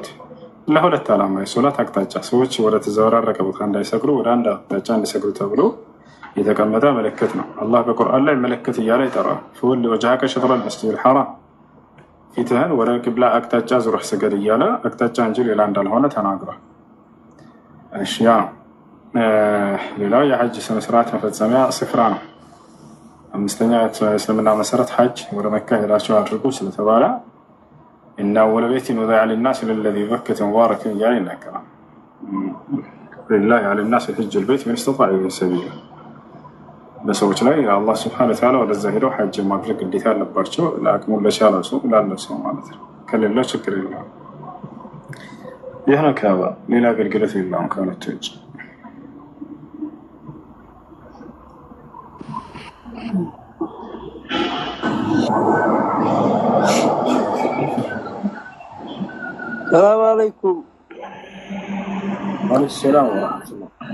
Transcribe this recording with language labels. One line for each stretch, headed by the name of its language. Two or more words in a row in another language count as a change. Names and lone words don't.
Amharic: ለ2 ዓላማ፣ የሶላት አቅጣጫ፣ ሰዎች ወደ ተዘበራረቀ ቦታ እንዳይሰግዱ ወደ አንድ አቅጣጫ እንዲሰግዱ ተብሎ የተቀመጠ ምልክት ነው። አላህ በቁርአን ላይ ምልክት እያለ ይጠራል።
Arabic: فول وجهك شطر المسجد الحرام፣
Amharic: ፊትህን ወደ ቂብላ አቅጣጫ ዙረህ ስገድ እያለ አቅጣጫ እንጂ ሌላ እንዳልሆነ ተናግሯል። እሺ ያ ሌላው የሐጅ ስነስርዓት መፈጸሚያ ስፍራ ነው። 5ኛ እስልምና መሰረት ሐጅ ወደ መካ ሄዳችሁ አድርጉ ስለተባለ እና
Arabic: ول بيت وضع للناس الذي بكة مباركا
Amharic: እያለ ይናገራል።
Arabic: ولله على الناس حج البيت من استطاع إليه سبيلا
Amharic: በሰዎች ላይ አላህ
Arabic: سبحانه وتعالى
Amharic: ወደዛ ሄደው ሐጅ ማድረግ ግዴታ አለባቸው ለአቅሙ ለቻለው ሰው ላለው ሰው ማለት ነው ከሌለው ችግር የለውም ይህ ነው ካባ ሌላ አገልግሎት የለውም ከሁለቱ ውጭ
Arabic: السلام عليكم. وعليكم السلام ورحمة الله.